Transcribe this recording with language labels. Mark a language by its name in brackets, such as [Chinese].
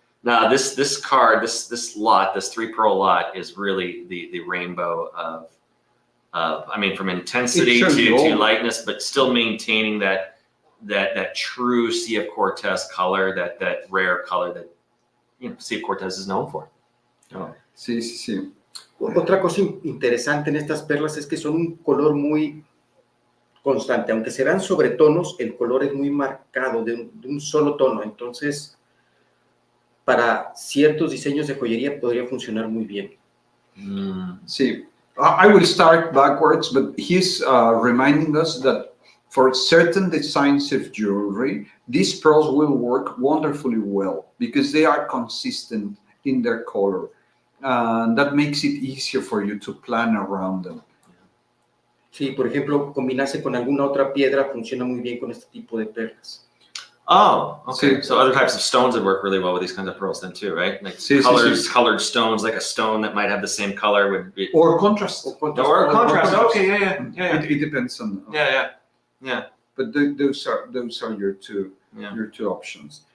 [English] Now this card, this lot, this 3 pearl lot is really the rainbow of I mean, from intensity to lightness, but still maintaining that true Sea of Cortez color, that rare color that Sea of Cortez is known for. [Spanish] Oh. Sí. Otra cosa interesante en estas perlas es que son un color muy constante, aunque serán sobretonos, el color es muy marcado, de un solo tono. Entonces, para ciertos diseños de joyería podría funcionar muy bien. [English] Sí, I will start backwards, but he's reminding us that for certain designs of jewelry, these pearls will work wonderfully well because they are consistent in their color. And that makes it easier for you to plan around them. [Spanish] Sí, por ejemplo, combinarse con alguna otra piedra funciona muy bien con este tipo de perlas. [English] Oh, okay. So other types of stones would work really well with these kinds of pearls then too, right? Like colored stones, like a stone that might have the same color would be... Or contrast. Or contrast. Okay, yeah. It depends on... Yeah. But those are your two options.